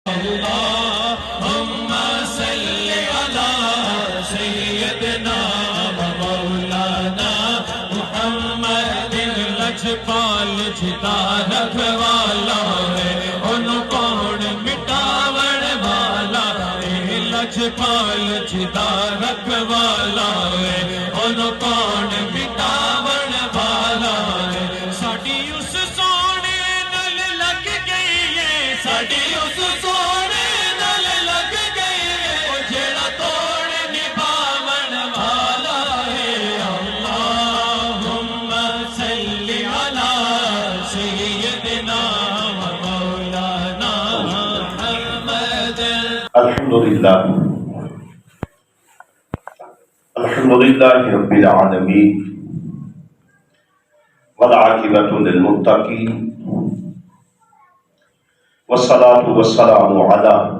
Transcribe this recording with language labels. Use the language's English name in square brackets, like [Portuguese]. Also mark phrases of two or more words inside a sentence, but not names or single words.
[Arabic] اللهم صل على سيدنا ومولانا محمد [Punjabi] لجپال جتا رکھوالا ہے ان کون مٹاون والا ہے لجپال جتا رکھوالا ہے ان کون مٹاون والا ہے ساڈی اس سونے نال لگ گئی ہے ساڈی اس سونے نال لگ گئی ہے جیڑا توڑ نبھاون والا ہے [Arabic] اللہم صل علی سیدنا و مولانا محمد الحمدللہ رب العالمین والعاقبۃ للمتقین والصلاة والسلام علی